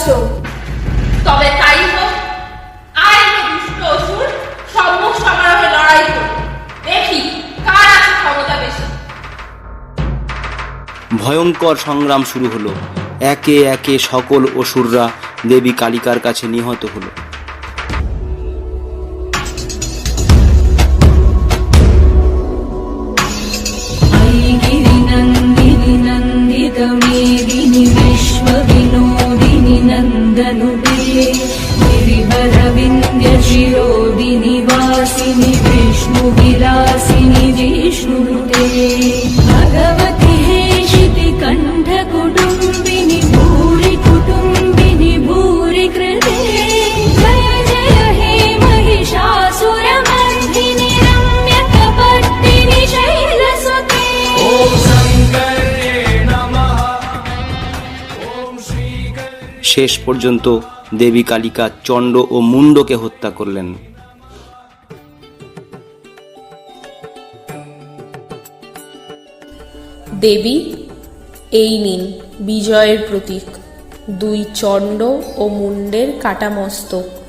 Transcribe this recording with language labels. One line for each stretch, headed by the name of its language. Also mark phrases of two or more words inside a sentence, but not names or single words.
Bangla: তবে তাই হোক, আয় হে দুষ্ট অসুর, সম্মুখ সমারোহে লড়াই করি, দেখি কার আছে ক্ষমতা বেশি। ভয়ঙ্কর সংগ্রাম শুরু হলো। একে একে সকল অসুররা দেবী কালিকার কাছে নিহত হলো।
Sanskrit: गिरिनन्दिनि नन्दितमेदिनि विश्वविनोदिनि नन्दनुते गिरिवरविन्द्यशिरोदिनि वासिनि विष्णुविलासिनि जिष्णुनुते भगवति हेशिति कण्ठकुटुम्बिनि भूरि कुटुम्बिनि भूरि कृते जय जय हे महिषासुरमर्दिनि रम्यकपर्दिनि शैलसुते।
Bangla: শেষ পর্যন্ত দেবী কালিকা চণ্ড ও মুণ্ডকে হত্যা করলেন। দেবী, এই নিন বিজয়ের প্রতীক, দুই চণ্ড ও মুণ্ডের কাটা মস্তক।